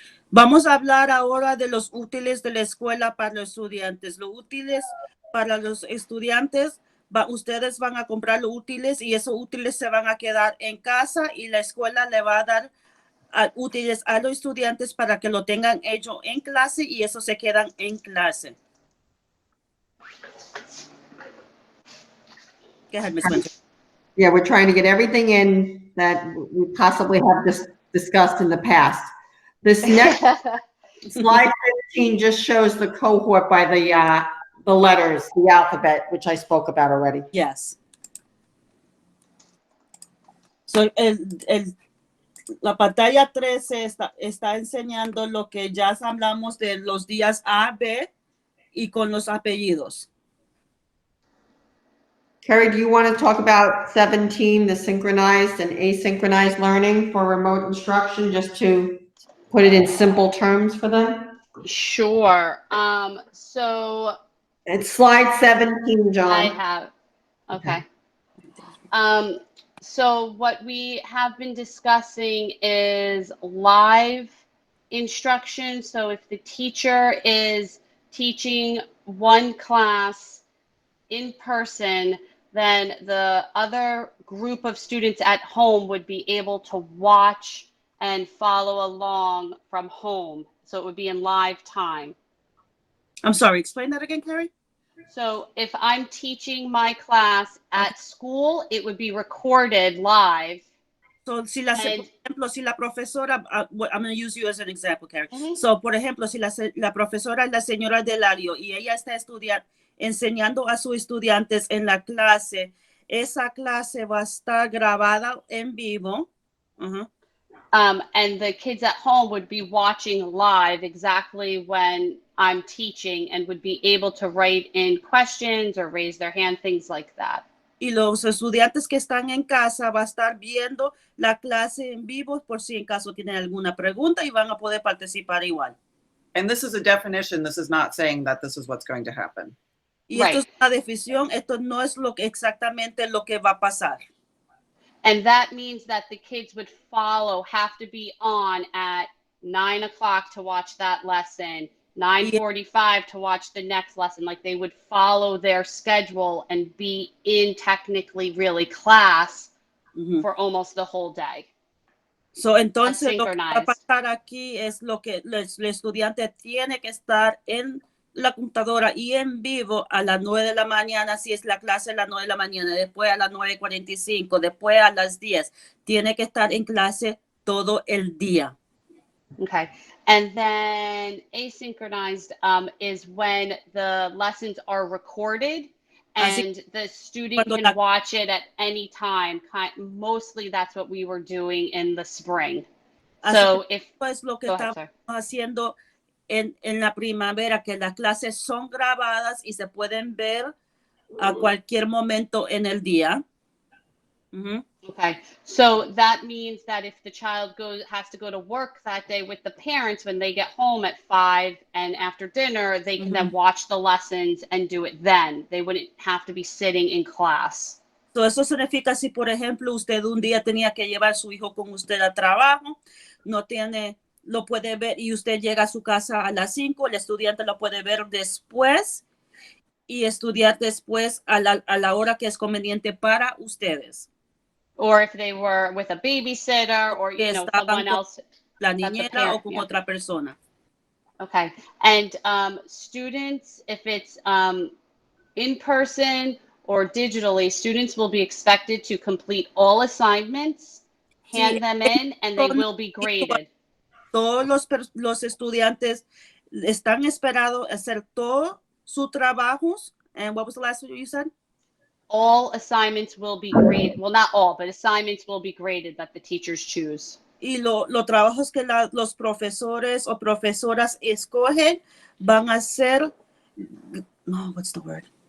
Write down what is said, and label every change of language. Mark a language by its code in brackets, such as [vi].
[es] Vamos a hablar ahora de los útiles de la escuela para los estudiantes. Los útiles para los estudiantes, ustedes van a comprar los útiles y esos útiles se van a quedar en casa y la escuela le va a dar útiles a los estudiantes para que lo tengan hecho en clase y eso se quedan en clase. [en] Go ahead, Ms. Winter. Yeah, we're trying to get everything in that we possibly have discussed in the past. This next slide 15 just shows the cohort by the letters, the alphabet, which I spoke about already. Yes. [es] So, la pantalla 13 está enseñando lo que ya hablamos de los días A, B y con los apellidos. [en] Carrie, do you want to talk about 17, the synchronized and asynchronized learning for remote instruction, just to put it in simple terms for them? Sure. So It's slide 17, John. I have, okay. So what we have been discussing is live instruction. So if the teacher is teaching one class in person, then the other group of students at home would be able to watch and follow along from home. So it would be in live time. I'm sorry, explain that again, Carrie. So if I'm teaching my class at school, it would be recorded live. So, [es] por ejemplo, si la profesora, [en] I'm going to use you as an example, Carrie. [es] So, por ejemplo, si la profesora es la señora Delario y ella está enseñando a sus estudiantes en la clase, esa clase va a estar grabada en vivo. [en] And the kids at home would be watching live exactly when I'm teaching and would be able to write in questions or raise their hand, things like that. [es] Y los estudiantes que están en casa va a estar viendo la clase en vivo por si en caso tienen alguna pregunta y van a poder participar igual. [en] And this is a definition. This is not saying that this is what's going to happen. [es] Y esto es una definición, esto no es exactamente lo que va a pasar. [en] And that means that the kids would have to be on at 9 o'clock to watch that lesson, 9:45 to watch the next lesson. Like they would follow their schedule and be in technically really class for almost the whole day. [es] So, entonces, lo que va a pasar aquí es lo que el estudiante tiene que estar en la computadora y en vivo a las 9 de la mañana, si es la clase a las 9 de la mañana, después a las 9:45, después a las 10. Tiene que estar en clase todo el día. [en] Okay. And then asynchronized is when the lessons are recorded and the student can watch it at any time. Mostly that's what we were doing in the spring. So if [es] es lo que estamos haciendo en la primavera, que las clases son grabadas y se pueden ver a cualquier momento en el día. [en] Okay, so that means that if the child has to go to work that day with the parents, when they get home at 5 and after dinner, they can then watch the lessons and do it then. They wouldn't have to be sitting in class. [es] So eso significa si, por ejemplo, usted un día tenía que llevar a su hijo con usted al trabajo, lo puede ver y usted llega a su casa a las 5, el estudiante lo puede ver después y estudiar después a la hora que es conveniente para ustedes. [en] Or if they were with a babysitter or, someone else. [es] La niñera o con otra persona. [en] Okay. And students, if it's in person or digitally, students will be expected to complete all assignments, hand [es] Sí, [en] them in, and they will be graded. [es] todos los estudiantes están esperados a hacer todos sus trabajos. [en] And what was the last one you said? All assignments will be graded. Well, not all, but assignments will be graded that the teachers choose. [es] Y los trabajos que los profesores o profesoras escogen van a ser, [en] oh, what's the word?